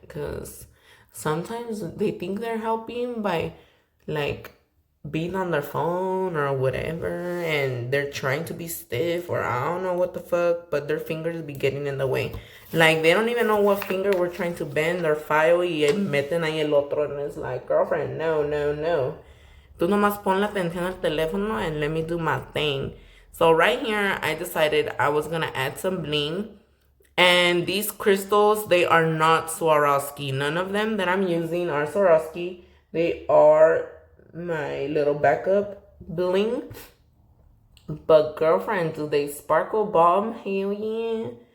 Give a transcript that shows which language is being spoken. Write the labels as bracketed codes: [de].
[en] Because sometimes they think they're helping by, like, being on their phone or whatever, and they're trying to be stiff, or I don't know what the fuck, but their fingers be getting in the way. Like, they don't even know what finger we're trying to bend or file, [es] y meten ahí el otro, [en] and it's like, girlfriend, no, no, no. [es] Tú nomás pon la atención al teléfono [en] and let me do my thing. So right here, I decided I was gonna add some bling. And these crystals, they are not Swarovski. None of them that I'm using are Swarovski. They are my little backup bling. But girlfriend, do they sparkle bomb? Hell yeah.